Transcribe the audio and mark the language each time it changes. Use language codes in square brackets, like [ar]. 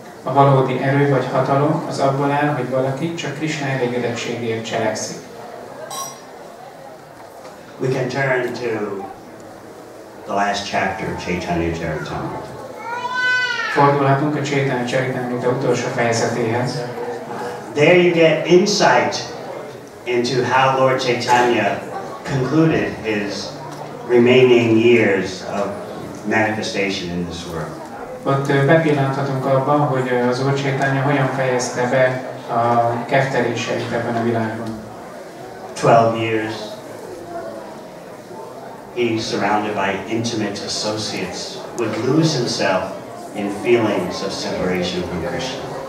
[hu] A valódi erő vagy hatalom az abból áll, hogy valaki csak Krishna elégedettségéért cselekszik. [en] We can turn to the last chapter of Chaitanya Charitamrita. [hu] Fordulhatunk a Chaitanya Charitamrita utolsó fejezetéhez. [en] There you get insight into how Lord Chaitanya concluded his remaining years of manifestation in this world. [hu] Ott bepillanthatunk abban, hogy az Úr Chaitanya hogyan fejezte be a kefteléseit ebben a világban. [en] 12 years. He's surrounded by intimate associates, would lose himself in feelings of separation from Krishna.